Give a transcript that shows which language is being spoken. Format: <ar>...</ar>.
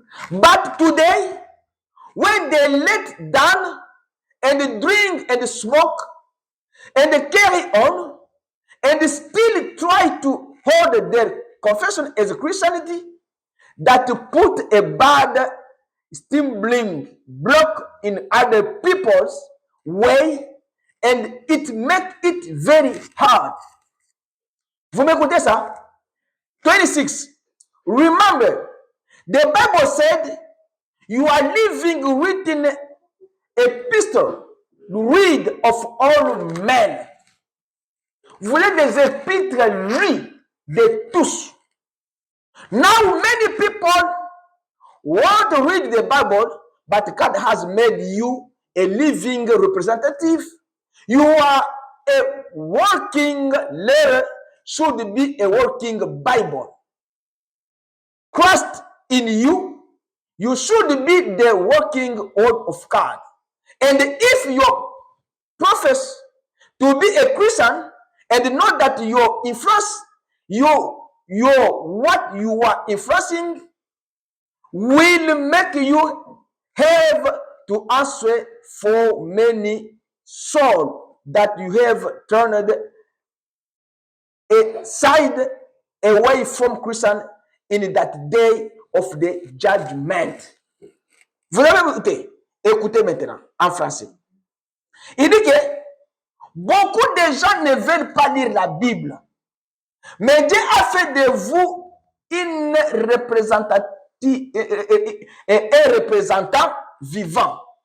<en>But today, when they let down and drink and smoke and carry on and still try to hold their confession as a Christianity, that put a bad stumbling block in other people's way and it makes it very hard.</en> <fr>Vous m'écoutez ça?</fr> <en>26. Remember, the Bible said, you are living written epistle, read of all men.</en> <fr>Vous êtes des épîtres lus de tous.</fr> <en>Now many people want to read the Bible, but God has made you a living representative. You are a working letter, should be a working Bible. Christ in you, you should be the working word of God. And if you profess to be a Christian and know that your influence, what you are influencing will make you have to answer for many souls that you have turned aside away from Christian in that day of the judgment.</en> <fr>Vous avez écouté? Écoutez maintenant en français. Il dit que beaucoup de gens ne veulent pas lire la Bible. Mais Dieu a fait de vous une un représentant vivant.</fr>